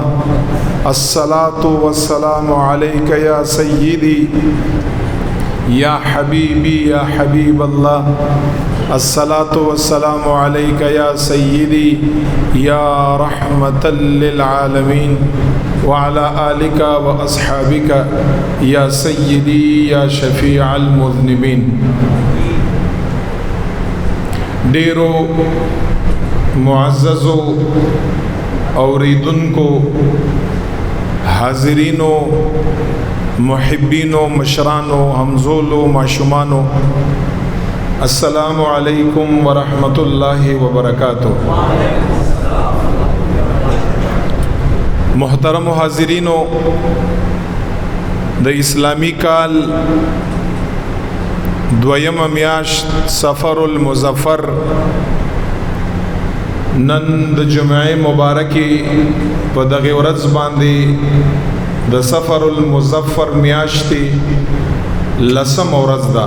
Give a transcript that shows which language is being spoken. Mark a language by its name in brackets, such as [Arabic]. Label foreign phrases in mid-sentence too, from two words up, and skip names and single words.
[Arabic] الصلاة والسلام عليك يا سيدي يا حبيبي يا حبيب الله. الصلاة والسلام عليك يا سيدي يا رحمة للعالمين، وعلى آلك وأصحابك يا سيدي يا شفيع المذنبين. [Pashto] ډیرو معززو اوریدونکو، حاضرینو، محبینو، مشرانو، همزولو، ماشومانو، [Arabic] السلام علیکم ورحمۃ اللہ وبرکاتہ. [Pashto] محترم حاضرینو، د اسلامی کال دویم میاشت سفر المظفر نن د جمعه مبارکی په دغه ورځ باندې د سفر المظفر میاشتې لسم ورځ ده.